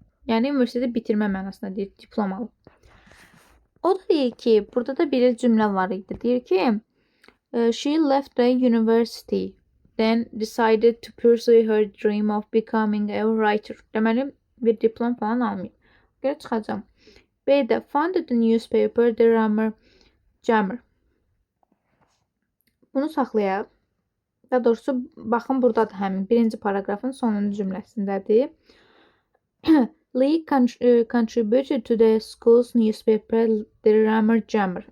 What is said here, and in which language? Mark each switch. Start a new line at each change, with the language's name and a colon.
Azerbaijani: Yəni universiteti bitirmə mənasında deyir, diplom alıb. O da deyir ki, burada da bir cümlə var idi. Deyir ki,
English: she left the university, then decided to pursue her dream of becoming a writer.
Azerbaijani: Deməli, Bir diplom falan almayıb. Görə çıxacam. B-də
English: founded the newspaper The Rammer Jammer.
Azerbaijani: Bunu saxlayaq. Daha doğrusu, baxın, burada da həmin birinci paragrafın sonuncu cümləsindədir.
English: Lee contributed to the school's newspaper The Rammer Jammer.